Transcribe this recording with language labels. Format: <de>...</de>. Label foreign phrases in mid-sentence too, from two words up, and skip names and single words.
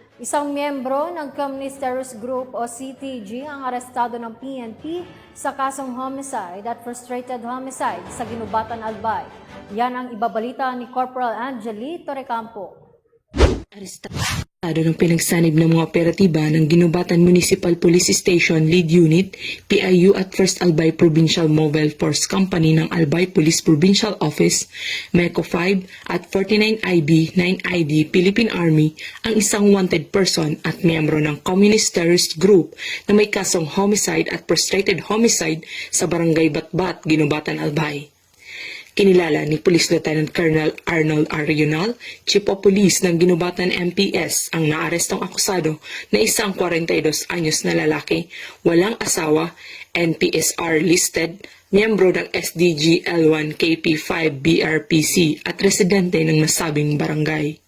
<tl>Isang miyembro ng Communist Terrorist Group o CTG ang arestado ng PNP sa kasong homicide at</tl> <en>frustrated homicide</en> <tl>sa Ginubatan, Albay. Yan ang ibabalita ni Corporal Angeli Torrecampo. Arestado ng pinagsanib ng mga operatiba ng Ginubatan Municipal Police Station Lead Unit, PIU at First Albay Provincial Mobile Force Company ng Albay Police Provincial Office, MECO 5 at 49IB 9ID Philippine Army ang isang</tl> <en>wanted person</en> <tl>at miyembro ng Communist Terrorist Group na may kasong homicide at</tl> <en>frustrated homicide</en> <tl>sa Barangay Batbat, Ginubatan, Albay. Kinilala ni Police Lieutenant Colonel Arnold Arional, Chief of Police ng Ginubatan MPS, ang naarestong akusado na isang 42 anyos na lalaki, walang asawa,</tl> <en>NPSR listed,</en> <tl>miyembro ng SDG L1 KP5 BRPC at residente ng nasabing barangay.</tl>